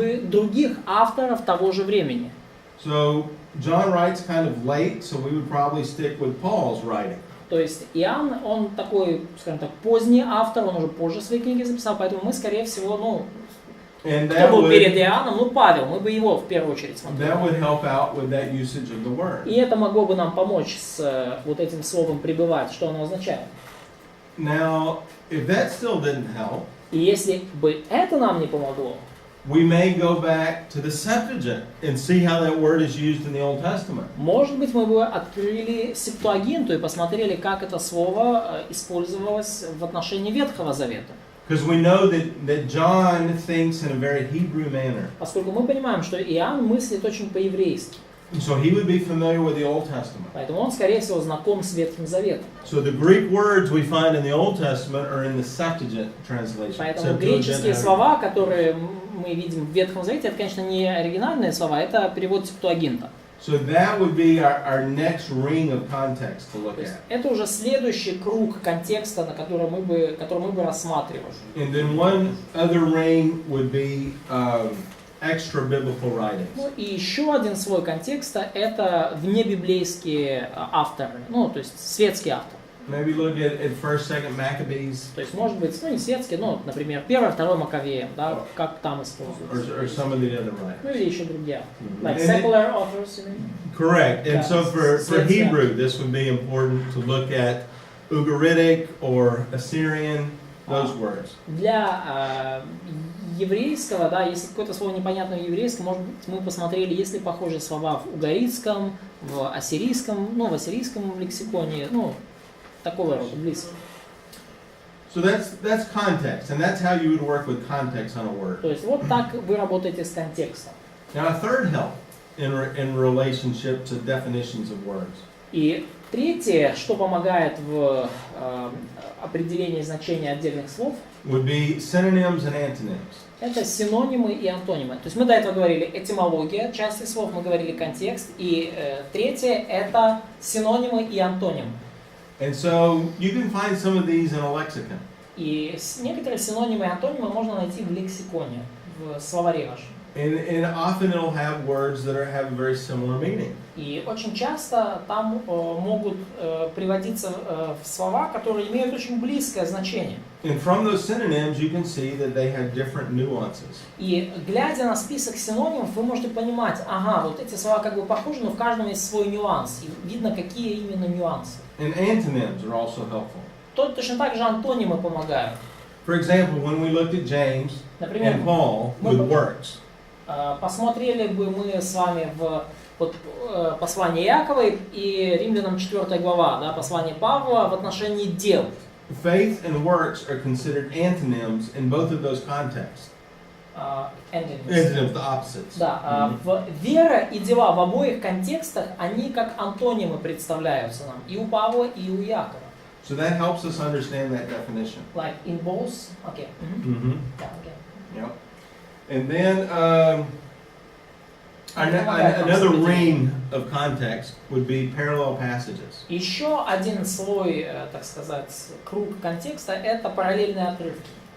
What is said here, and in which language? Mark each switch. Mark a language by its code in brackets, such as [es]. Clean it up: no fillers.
[ru] бы других авторов того же времени. [en] So John writes kind of late, so we would probably stick with Paul's writing. [ru] То есть Иоанн, он такой, скажем так, поздний автор, он уже позже свои книги записал, поэтому мы, скорее всего, кто был перед Иоанном, Павел, мы бы его в первую очередь смотрели. [en] That would help out with that usage of the word. [ru] И это могло бы нам помочь с вот этим словом «пребывать», что оно означает. [en] Now, if that still didn't help, [ru] И если бы это нам не помогло, [en] we may go back to the Septuagint and see how that word is used in the Old Testament. [ru] может быть, мы бы открыли Септуагинту и посмотрели, как это слово использовалось в отношении Ветхого Завета. [en] Because we know that John thinks in a very Hebrew manner. [ru] Поскольку мы понимаем, что Иоанн мыслит очень по-еврейски. [en] So he would be familiar with the Old Testament. [ru] Поэтому он, скорее всего, знаком с Ветхим Заветом. [en] So the Greek words we find in the Old Testament are in the Septuagint translation. [ru] Поэтому греческие слова, которые мы видим в Ветхом Завете, это, конечно, не оригинальные слова, это перевод Септуагинта. [en] So that would be our next ring of context to look at. [ru] Это уже следующий круг контекста, на который мы бы рассматривали. [en] And then one other ring would be extra biblical writings. [ru] Ну и еще один слой контекста — это внебиблейские авторы, ну то есть светские авторы. [en] Maybe look at 1st, 2nd Maccabees. [ru] То есть может быть, ну не светские, но, например, 1, 2 Маковеям, да, как там используется. [en] Or some of the other writers. [ru] Ну или еще другие. [en] Like And secular authors, you mean? Correct. And so for Yes, Hebrew, this would be important to look at Ugaritic or Assyrian, those words. [ru] Для еврейского, да, если какое-то слово непонятное в еврейском, может быть, мы посмотрели, есть ли похожие слова в угаритском, в ассирийском, ну, в ассирийском лексиконе, ну, такого рода, близко. [en] So that's context, and that's how you would work with context on a word. [ru] То есть вот так вы работаете с контекстом. [en] Now, a third help in relationship to definitions of words. [ru] И третье, что помогает в определении значения отдельных слов, [en] Would be synonyms and antonyms. [ru] это синонимы и антонимы. То есть мы до этого говорили этимология части слов, мы говорили контекст, и третье это синонимы и антонимы. [en] And so you can find some of these in a lexicon. [ru] И некоторые синонимы и антонимы можно найти в лексиконе, в словаре вашем. [en] And often it'll have words that have a very similar meaning. [ru] И очень часто там могут приводиться в слова, которые имеют очень близкое значение. [en] And from those synonyms, you can see that they have different nuances. [ru] И глядя на список синонимов, вы можете понимать, ага, вот эти слова как бы похожи, но в каждом есть свой нюанс. И видно, какие именно нюансы. [en] And antonyms are also helpful. [ru] Точно так же антонимы помогают. [en] For example, when we looked at James [ru] Например, [en] and Paul with works, [ru] посмотрели бы мы с вами в послание Иакова и Римлянам 4 глава, да, послание Павла в отношении дел. [en] faith and works are considered antonyms in both of those contexts. Antonyms, the opposites. [ru] Да, вера и дела в обоих контекстах, они как антонимы представляются нам и у Павла, и у Иакова. [en] So that helps us understand that definition. Like in both, okay. Yeah, okay. Yep. And then another ring of context would be parallel passages. [ru] Еще один слой, так сказать, круг контекста — это параллельные отрывки.